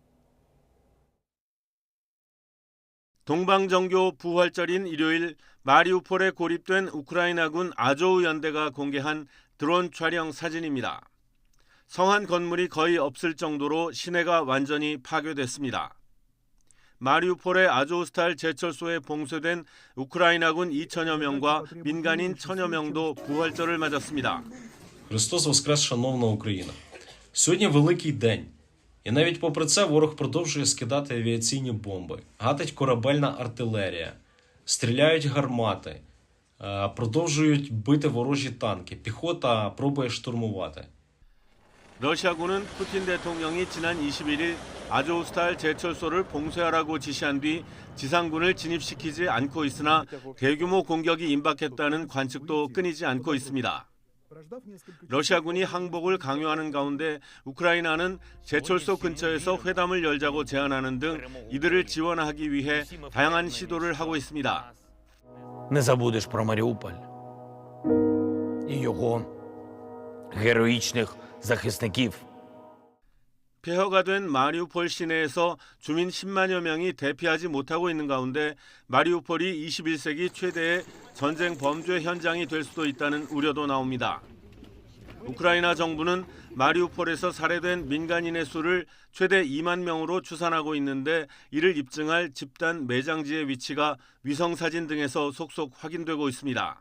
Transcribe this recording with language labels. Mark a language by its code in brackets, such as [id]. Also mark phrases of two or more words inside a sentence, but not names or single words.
[ko] 동방정교 부활절인 일요일 마리우폴에 고립된 우크라이나군 아조우 연대가 공개한 드론 촬영 사진입니다. 성한 건물이 거의 없을 정도로 시내가 완전히 파괴됐습니다. 마리우폴의 아조우스탈 제철소에 봉쇄된 우크라이나군 2천여 명과 민간인 1,000여 명도 부활절을 맞았습니다. [uk] Христос воскрес, шановна Україна. Сьогодні великий день. І навіть попри це ворог продовжує скидати авіаційні бомби, гатить корабельна артилерія, стріляють гармати, продовжують бити ворожі танки, піхота пробує штурмувати. [ko] 러시아군은 푸틴 대통령이 지난 21일 아조우스탈 제철소를 봉쇄하라고 지시한 뒤 지상군을 진입시키지 않고 있으나 대규모 공격이 임박했다는 관측도 끊이지 않고 있습니다. 러시아군이 항복을 강요하는 가운데 우크라이나는 제철소 근처에서 회담을 열자고 제안하는 등 이들을 지원하기 위해 다양한 시도를 하고 있습니다. [uk] Не забудеш про Маріуполь і його героїчних захисників. [ko] 폐허가 된 마리우폴 시내에서 주민 10만여 명이 대피하지 못하고 있는 가운데 마리우폴이 21세기 최대의 전쟁 범죄 현장이 될 수도 있다는 우려도 나옵니다. 우크라이나 정부는 마리우폴에서 살해된 민간인의 수를 최대 2만 명으로 추산하고 있는데 이를 입증할 집단 매장지의 위치가 위성사진 등에서 속속 확인되고 있습니다.